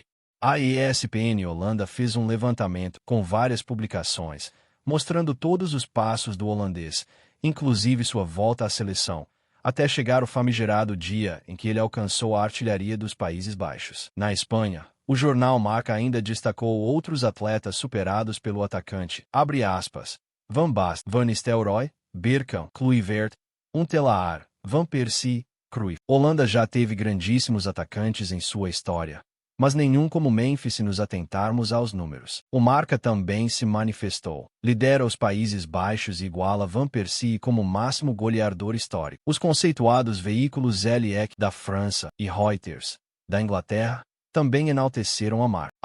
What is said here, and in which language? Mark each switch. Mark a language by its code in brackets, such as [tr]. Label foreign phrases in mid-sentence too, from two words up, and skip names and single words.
[pt] A ESPN Holanda fez um levantamento com várias publicações, mostrando todos os passos do holandês, inclusive sua volta à seleção, até chegar o famigerado dia em que ele alcançou a artilharia dos Países Baixos. Na Espanha, o jornal Marca ainda destacou outros atletas superados pelo atacante. Abre aspas. Van Basten, Van Nistelrooy, Bergkamp, Kluivert, Huntelaar, Van Persie, Cruyff. Holanda já teve grandíssimos atacantes em sua história, mas nenhum como Memphis se nos atentarmos aos números. O Marca também se manifestou. Lidera os Países Baixos e iguala Van Persie como máximo goleador histórico. Os conceituados veículos LEC da França e Reuters, da Inglaterra, também enalteceram a marca.